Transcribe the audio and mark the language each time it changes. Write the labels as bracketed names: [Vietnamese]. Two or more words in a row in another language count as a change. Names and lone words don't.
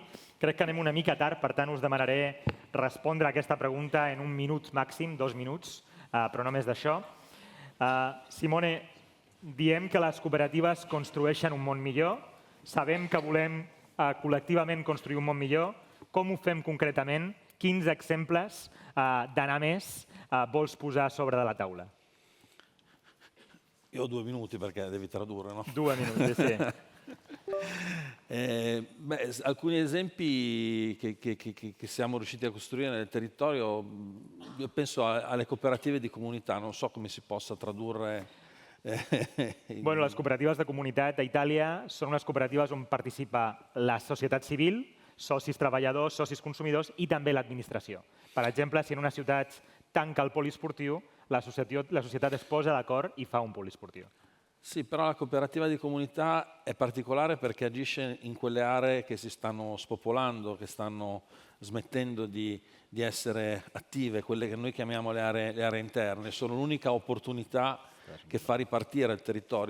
[Catalan] Crec que anem una mica tard, per tant us demanaré respondre a aquesta pregunta en un minut màxim, 2 minuts, però no més d'això. Simone, diem que les cooperatives construeixen un món millor. Sabem que volem col·lectivament construir un món millor. Com ho fem concretament? Quins exemples d'anar més vols posar sobre de la taula? [Italian] Io ho 2 minuti perché devi tradurre, no? 2 minuti, sì. Alcuni esempi che siamo riusciti a costruire nel territorio, io penso alle cooperative di comunità, non so come si possa tradurre. [Catalan] Bueno, les cooperatives de comunitat a Itàlia són unes cooperatives on participa la societat civil, socis treballadors, socis consumidors i també l'administració. Per exemple, si en una ciutat tanca el poliesportiu, la societat es posa d'acord i fa un poliesportiu. [Italian] Sì, però la cooperativa di comunità è particolare perché agisce in quelle aree che si stanno spopolando, che stanno smettendo di essere attive, quelle che noi chiamiamo le aree interne. Sono l'unica opportunità che fa ripartire il territorio.